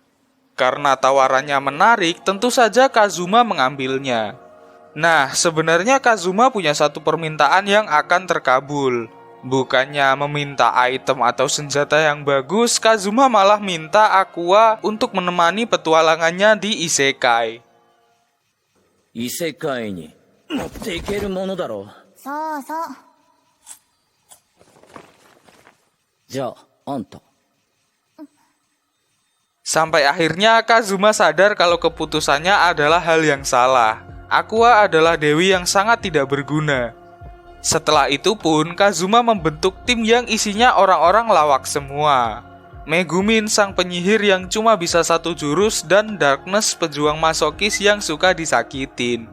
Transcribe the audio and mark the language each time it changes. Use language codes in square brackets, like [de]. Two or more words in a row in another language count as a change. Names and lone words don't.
[id] Karena tawarannya menarik, tentu saja Kazuma mengambilnya. Nah, sebenarnya Kazuma punya satu permintaan yang akan terkabul. Bukannya meminta item atau senjata yang bagus, Kazuma malah minta Aqua untuk menemani petualangannya di isekai. [ja] 異世界に持っていけるものだろう。そうそう。じゃあ、あんた。 [id] Sampai akhirnya Kazuma sadar kalau keputusannya adalah hal yang salah. Aqua adalah dewi yang sangat tidak berguna. Setelah itu pun Kazuma membentuk tim yang isinya orang-orang lawak semua. Megumin sang penyihir yang cuma bisa satu jurus dan Darkness pejuang masokis yang suka disakitin.